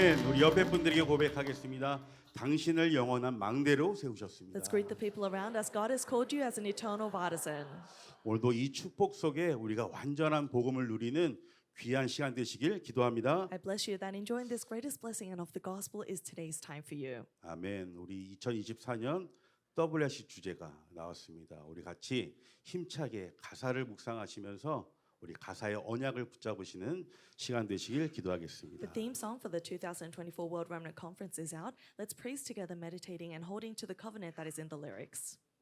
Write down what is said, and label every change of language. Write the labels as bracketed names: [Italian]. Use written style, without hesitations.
[Korean] 우리 옆에 분들에게 고백하겠습니다. 당신을 영원한 망대로 세우셨습니다. [English] Let's greet the people around us. God has called you as an eternal partisan. [Korean] 오늘도 이 축복 속에 우리가 완전한 복음을 누리는 귀한 시간 되시길 기도합니다. [English] I bless you that enjoying this greatest blessing and of the gospel is today's time for you. [Korean] 아멘. 우리 2024년 WRC 주제가 나왔습니다. 우리 같이 힘차게 가사를 묵상하시면서 우리 가사의 언약을 붙잡으시는 시간 되시길 [English] The [Korean] 기도하겠습니다. [English] theme song for the 2024 World Remnant Conference is out. Let's praise together, meditating and holding to the covenant that is in the lyrics.